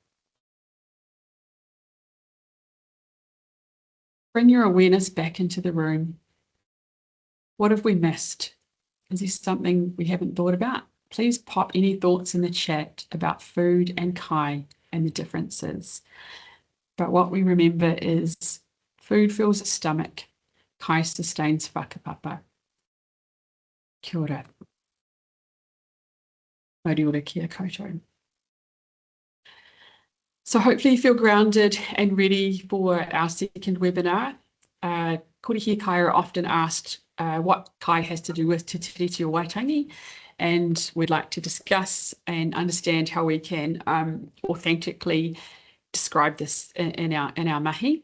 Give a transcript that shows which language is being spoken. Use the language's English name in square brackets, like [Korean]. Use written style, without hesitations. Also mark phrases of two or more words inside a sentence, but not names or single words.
[English] Bring your awareness back into the room. What have we missed? Is there something we haven't thought about? Please pop any thoughts in the chat about food and kai and the differences. But what we remember is food fills the stomach, kai sustains whakapapa. [Māori] Kia ora. Mauri ora kia koutou. [English] So hopefully you feel grounded and ready for our second webinar. Kore Hiakai are often asked what kai has to do with Te Tiriti or Waitangi, and we'd like to discuss and understand how we can authentically describe this in our mahi.